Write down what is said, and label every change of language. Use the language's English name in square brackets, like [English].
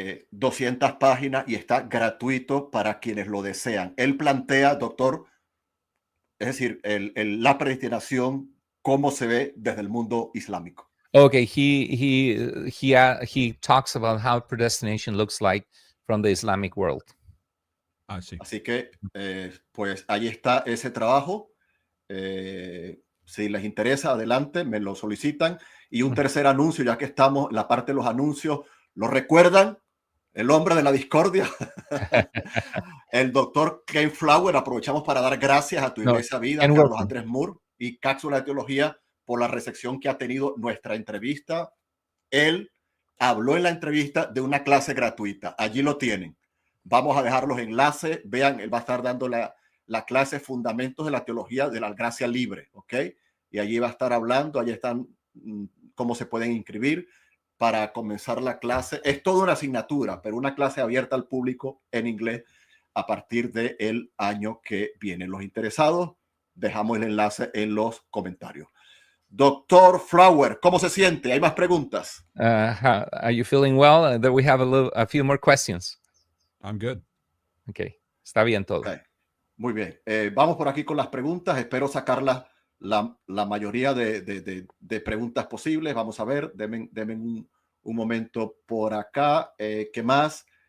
[Spanish] 200 páginas y está gratuito para quienes lo desean. Él plantea, doctor, es decir, la predestinación, cómo se ve desde el mundo islámico. [English] Okay, he talks about how predestination looks like from the Islamic world. [Spanish] Así que, pues ahí está ese trabajo. Si les interesa, adelante, me lo solicitan. Y un tercer anuncio, ya que estamos en la parte de los anuncios, ¿lo recuerdan? El hombre de la discordia, el doctor Ken Flower. Aprovechamos para dar gracias a Tu Iglesia Vida, Carlos Andrés Moore y Cápsula de Teología por la recepción que ha tenido nuestra entrevista. Él habló en la entrevista de una clase gratuita. Allí lo tienen. Vamos a dejar los enlaces. Vean, él va a estar dando la clase Fundamentos de la Teología de la Gracia Libre, ¿ok? Y allí va a estar hablando. Allí están cómo se pueden inscribir para comenzar la clase. Es toda una asignatura, pero una clase abierta al público en inglés a partir del año que viene. Los interesados, dejamos el enlace en los comentarios. Doctor Flower, ¿cómo se siente? ¿Hay más preguntas? [English] Are you feeling well? We have a few more questions. I'm good. [Spanish] Okay, está bien todo. Okay. Muy bien. Vamos por aquí con las preguntas. Espero sacar la mayoría de preguntas posibles. Vamos a ver. Denme un momento por acá. ¿Qué más?